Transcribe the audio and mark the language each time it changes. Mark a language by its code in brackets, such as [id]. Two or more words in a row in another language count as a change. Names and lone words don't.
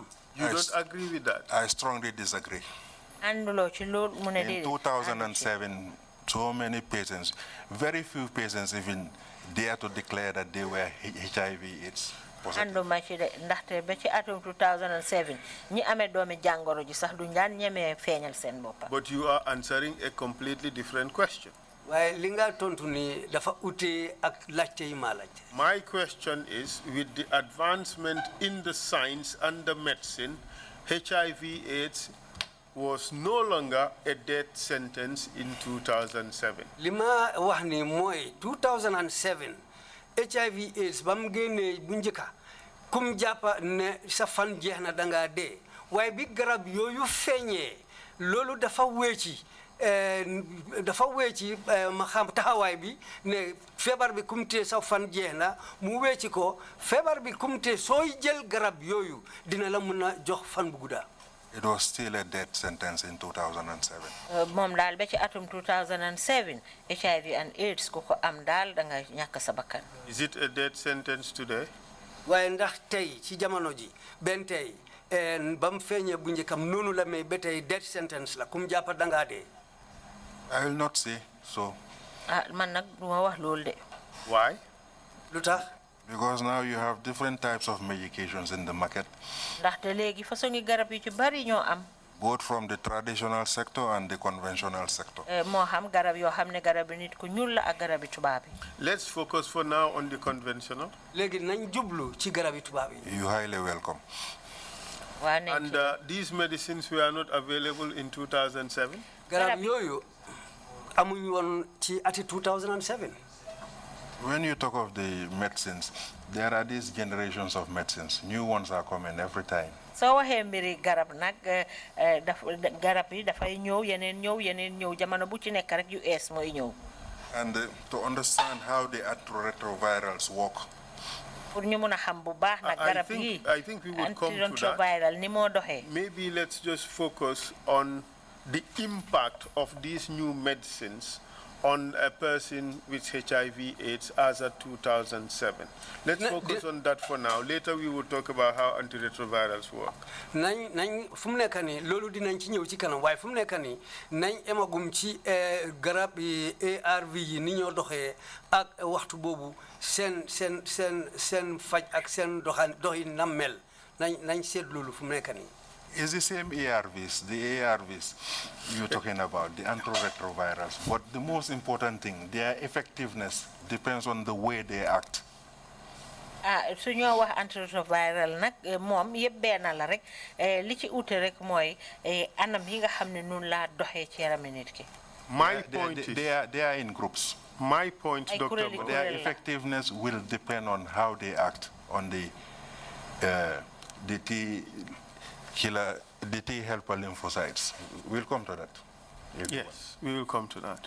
[en] You don't agree with that? I strongly disagree. In 2007, 2007, so many patients, very few patients even dare to declare that they were HIV/AIDS positive. [wo] anduma ci de ndaxte ba ci atum 2007 ñi amé doomi jangoro ji sax duñ daan ñëmé feeñal seen boppa. [en] But you are answering a completely different question. [wo] waaye li nga tontu ni dafa ute ak laajte yi ma laajte. [en] My question is, with the advancement in the science and the medicine, HIV/AIDS was no longer a death sentence in 2007. [wo] li ma wax ni mooy 2007 HIV/AIDS ba mu génnee bu njëkka kum jàppa ne sa fan jeex na dangaa dee waaye bi garab yooyu feeñee loolu dafa weeci ma xam taxawaay bi ne feebar bi kumte sa fan jeex na mu weeci ko feebar bi kumte sooy jël garab yooyu dina la mën a jox fan bu gudda. [en] It was still a death sentence in 2007. [wo] Mom dal ba ci atum 2007 [en] HIV and AIDS [wo] ku ko am dal da nga ñàkk sa bakkan. [en] Is it a death sentence today? [wo] waaye ndax tey ci jamono ji benn tey ba mu feeñee bu njëkkam noonu la may ba tey [en] death sentence [wo] la kum jàppa dangaa dee. [en] I will not say so. [wo] Man nag duma wax loolu de. [en] Why? [wo] lu tax. [en] Because now you have different types of medications in the market. [wo] ndaxte léegi façon garab yu ci bari ñoo am. [en] Both from the traditional sector and the conventional sector. [wo] moo xam garab yoo xam ne garab nit ku ñuul la ak garab tubaab yi. [en] Let's focus for now on the conventional. [wo] léegi nañ jublu ci garab tubaab yi. [en] You highly welcome. And these medicines were not available in 2007? [wo] garab yooyu amuñ woon ci ati 2007. [en] When you talk of the medicines, there are these generations of medicines. New ones are coming every time. [wo] So waxee mbiri garab nag garab yi dafay ñëw yeneen ñëw jamono bu ci nekk rek yu ees mooy ñëw. [en] And to understand how the antiretrovirals work. [wo] Pour ñu mun a xam bu baax nag garab yi [en] I think we would come to [wo] antiretroviral ni moo doxee. [en] Maybe let's just focus on the impact of these new medicines on a person with HIV/AIDS as of 2007. Let's focus on that for now. Later we will talk about how antiretrovirals work. [wo] nañ fu mu nekk nii loolu dinañ ci ñëw ci kanam waaye fu mu nekk nii nañ emagum ci garab yi ARV yi ni ñoo doxee ak waxtu boobu seen faj ak seen doxin na mel nañ seet loolu fu mu nekk nii. [en] It's the same ARVs, the ARVs you're talking about, the antiretrovirals. But the most important thing, their effectiveness depends on the way they act. [wo] su ñoo wax antiretroviral nag moom yëpp benn la rek li ci ute rek mooy anam yi nga xam ne noonu laa doxee ci yarami nit ki. [en] My point is, they are in groups. My point, Dr. Mbowe, their effectiveness will depend on how they act on the T helper lymphocytes. We'll come to that. Yes, we will come to that.